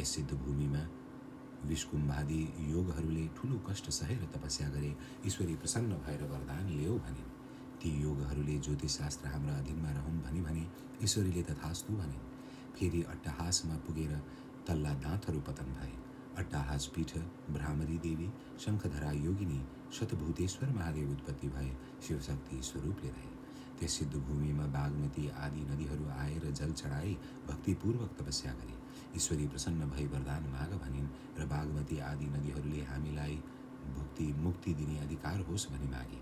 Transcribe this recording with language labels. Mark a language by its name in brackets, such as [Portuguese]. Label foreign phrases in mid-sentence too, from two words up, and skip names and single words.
[Nepali] यस सिद्ध भूमिमा विषकुम्भादि योगहरूले ठुलो कष्ट सहेर तपस्या गरे। ईश्वरी प्रसन्न भएर वरदान ल्याऊ भनिन्। ती योगहरूले ज्योतिषशास्त्र हाम्रा अधीनमा रहन् भनी भने। ईश्वरीले तथास्तु भनिन्। फेरि अट्टहासमा पुगेर तल्ला दाँतहरू पतन भए। अट्टहास पीठ भ्रामरी देवी शङ्खधरा योगिनी शतभूतेश्वर महादेव उत्पत्ति भए शिवशक्ति स्वरूपले रहे। त्यस सिद्ध भूमिमा बागमती आदि नदीहरू आएर जल चढाई भक्तिपूर्वक तपस्या गरे। ईश्वरी प्रसन्न भई वरदान माग भनिन् र बागमती आदि नदीहरूले हामीलाई मुक्ति दिने अधिकार होस् भनी मागे।